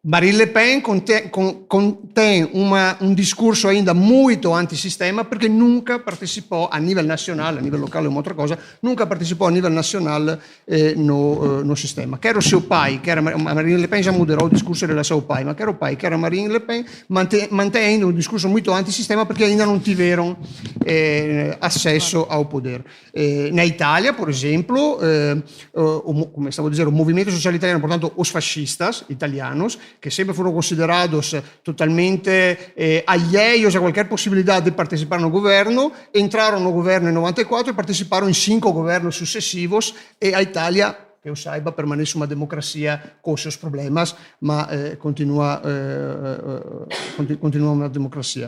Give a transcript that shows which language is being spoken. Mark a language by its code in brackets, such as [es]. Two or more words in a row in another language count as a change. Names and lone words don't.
[pt] Marine Le Pen contém um discorso ainda muito antissistema, perché nunca partecipò a nível nacional, a nível local é uma outra coisa, nunca participou a nível nacional no sistema. Quer o seu pai, Marine Le Pen já moderou o discurso do seu pai, ma quer o pai, quer a Marine Le Pen, mantém ainda um discurso muito antissistema perché ainda não tiveram acesso ao poder. Na Itália, por exemplo, [it] come stavo dicendo, o movimento sociale italiano, [pt] portanto, os fascistas italianos, que sempre foram considerados totalmente alheios a qualquer possibilidade de participar no governo, entraram no governo em 94 e participaram em 5 governos sucessivos, e a Itália, que eu saiba, permanece uma democracia com os seus problemas, mas continua uma democracia.